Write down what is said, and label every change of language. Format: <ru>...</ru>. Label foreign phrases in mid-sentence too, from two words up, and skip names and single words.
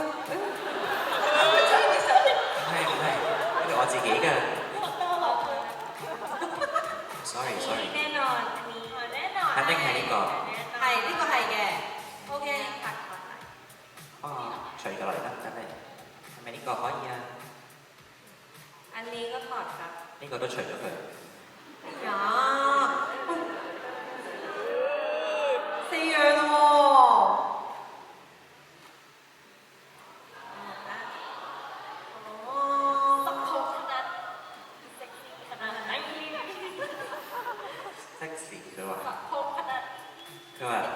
<yue>唔係，呢個我自己㗎。sorry。肯定係呢個。係呢個係嘅。OK。除過嚟啦，真係。係咪呢個可以啊？</yue> <th>อันนี้ก็ถอดครับ</th> <yue>呢個都除咗佢。哎呀，4樣咯喎。 sexy 佢話</yue>